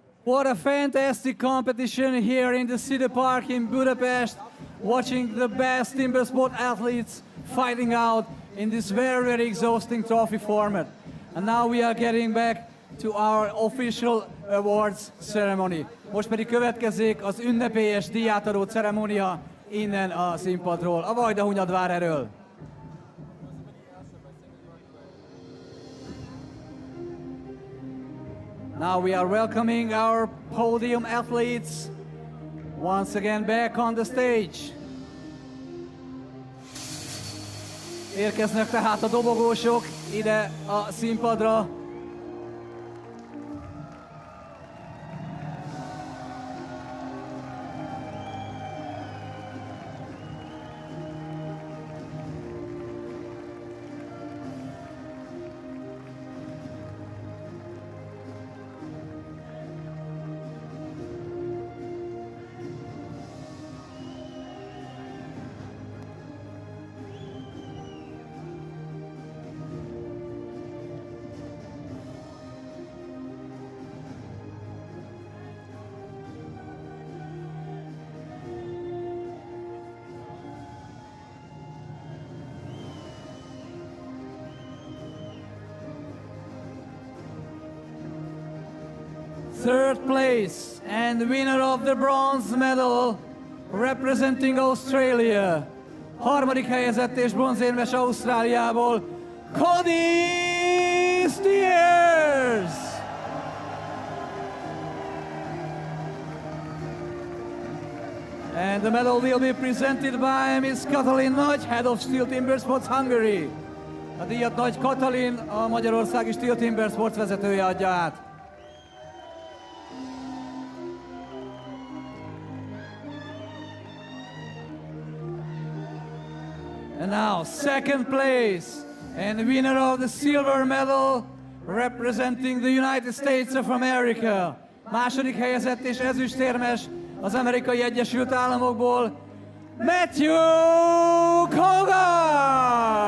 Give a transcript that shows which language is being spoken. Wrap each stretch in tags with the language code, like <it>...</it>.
<en>What a fantastic competition here in the City Park in Budapest. Watching the best timber sport athletes fighting out in this very, very exhausting trophy format. And now we are getting back to our official awards ceremony.</en> <hu>Most pedig következik az ünnepélyes díjátadó ceremónia innen a színpadról, a Vajdahunyadvár erről.</hu> <en>Now we are welcoming our podium athletes once again back on the stage.</en> <hu>Érkeznek tehát a dobogósok ide a színpadra.</hu> <en>Third place and winner of the bronze medal representing Australia.</en> <hu>Harmadik helyezett és bronzérmes Ausztráliából, Kody Steers!</hu> <en>And the medal will be presented by Miss Katalin Nagy, Head of STIHL TIMBERSPORTS Hungary.</en> <hu>A díjat Nagy Katalin, a magyarországi STIHL TIMBERSPORTS vezetője adja át.</hu> <en>And now, second place and winner of the silver medal representing the United States of America.</en> <hu>Második helyezett és ezüstérmes az Amerikai Egyesült Államokból, Matthew Cogar!</hu>